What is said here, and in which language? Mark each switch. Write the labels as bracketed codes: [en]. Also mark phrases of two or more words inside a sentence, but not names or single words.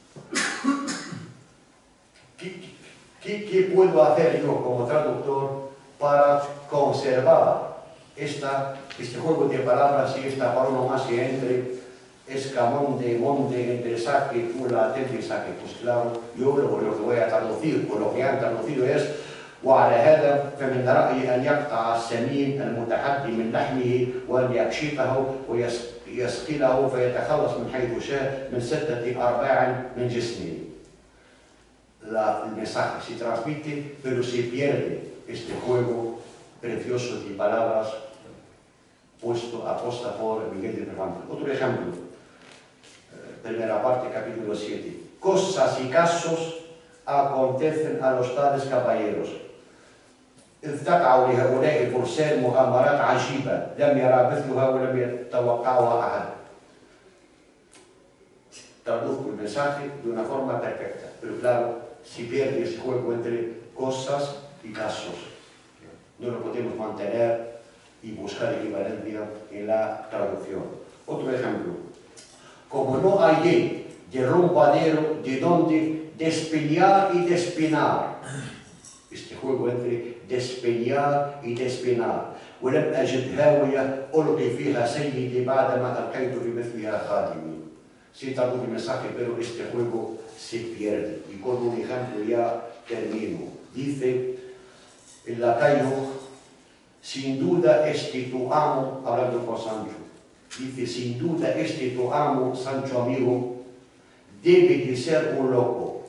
[es] ¿Qué puedo hacer yo como traductor para conservar este juego de palabras y esta paronomasia entre escamón de monte, entre saque, pula, atilde y saque? Pues claro, yo lo que voy a traducir, o lo que han traducido es [ar] وعلى هذا فمن رأيي أن يقطع السمين المتحدي من لحمه وأن يكشفه ويسقله فيتخلص من حيث شاء من 6 أرباع من جسمه. [es] El mensaje se transmite, pero se pierde este juego precioso de palabras aposta por Miguel de Cervantes. Otro ejemplo, primera parte, capítulo 7. Cosas y casos acontecen a los tales caballeros. [ar] إذ تقع لهؤلاء الفرسان مغامرات عجيبة لم يرى مثلها ولم يتوقعها أحد. [es] Traduzco el mensaje de una forma perfecta, pero claro, si pierde ese juego entre cosas y casos, no lo podemos mantener y buscar equivalencia en la traducción. Otro ejemplo, como no hallé derrumbadero de donde despeñar y despenar, este juego entre despeñar y despenar. [ar] ولم أجد هاوية ألقي فيها سيدي بعدما ألقيت في مثلها خادمي. [es] Sí traduce el mensaje, pero este juego se pierde. Y con un ejemplo ya termino. Dice el lacayo, sin duda este tu amo, hablando con Sancho, dice, sin duda este tu amo, Sancho amigo, debe de ser un loco.